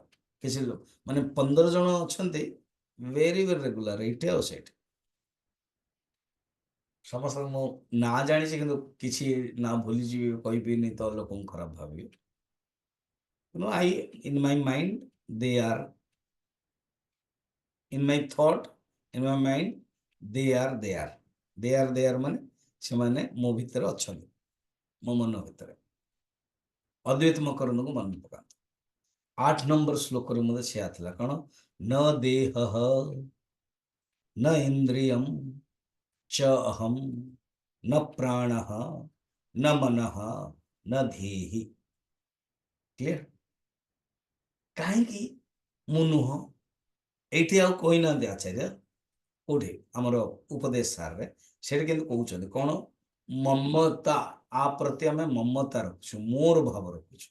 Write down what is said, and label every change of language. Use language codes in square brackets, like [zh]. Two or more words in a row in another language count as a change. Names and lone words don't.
[or] କିଛି ଲୋକ ମାନେ 15 ଜଣ ଅଛନ୍ତି [en] very very regular, [or] ଏଇଠି ଆଉ ସେଇଠି। ସମସ୍ତଙ୍କୁ ମୁଁ ନାଁ ଜାଣିଛି, କିନ୍ତୁ କିଛି ନା ଭୁଲିଯିବି, କହିବିନି ତ ଲୋକଙ୍କୁ ଖରାପ ଭାବିବେ। [en] କିନ୍ତୁ I in my mind they are, in my thought, in my mind, they are there. They are there [or] ମାନେ ସେମାନେ ମୋ ଭିତରେ ଅଛନ୍ତି, ମୋ ମନ ଭିତରେ। ଅଦ୍ୱୈତ ମକରନ୍ଦକୁ ମନେ ପକାନ୍ତୁ। 8 ନମ୍ବର ଶ୍ଲୋକରେ ମଧ୍ୟ ସେୟା ଥିଲା, କଣ? [sa] ନ ଦେହଃ ନ ଇନ୍ଦ୍ରିୟଂ च अहम न प्राणः न मनः न धीहि। [or] କ୍ଲିୟର? କାହିଁକି ମୁଁ ନୁହଁ? ଏଇଠି ଆଉ କହିନାହାନ୍ତି ଆଚାର୍ଯ୍ୟ, କୋଉଠି ଆମର ଉପଦେଶ ସାରରେ ସେଠି କିନ୍ତୁ କହୁଛନ୍ତି କଣ? ମମତା, ଆ ପ୍ରତି ଆମେ ମମତା ରଖୁଛୁ, ମୋର ଭାବ ରଖୁଛୁ।